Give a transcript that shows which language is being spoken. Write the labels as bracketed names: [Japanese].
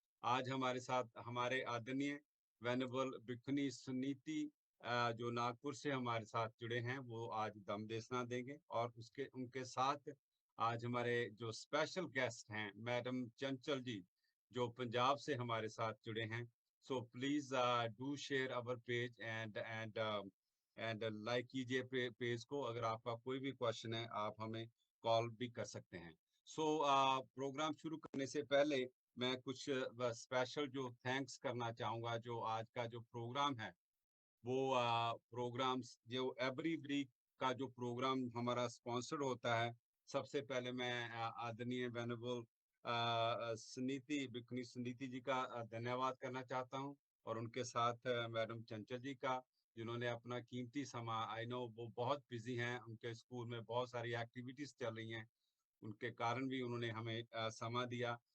[Hindi] आज हमारे साथ हमारे आदरणीय वेनेबल भिक्खुनी सुनीति जो नागपुर से हमारे साथ जुड़े हैं, वो आज दम देशना देंगे। और उसके उनके साथ आज हमारे जो स्पेशल गेस्ट हैं मैडम चंचल जी, जो पंजाब से हमारे साथ जुड़े हैं। [English] So please do share our page and like [Hindi] कीजिए पेज को। अगर आपका कोई भी क्वेश्चन है, आप हमें कॉल भी कर सकते हैं। सो प्रोग्राम शुरू करने से पहले मैं कुछ स्पेशल जो थैंक्स करना चाहूँगा। जो आज का जो प्रोग्राम है, वो प्रोग्राम्स जो एवरी वीक का जो प्रोग्राम हमारा स्पॉन्सर्ड होता है, सबसे पहले मैं आदरणीय वेनेबल सुनीति भिक्खुनी सुनीति जी का धन्यवाद करना चाहता हूं, और उनके साथ मैडम चंचल जी का, जिन्होंने अपना कीमती समय, आई नो वो बहुत बिजी हैं, उनके स्कूल में बहुत सारी एक्टिविटीज चल रही हैं, उनके कारण भी उन्होंने हमें समय दिया।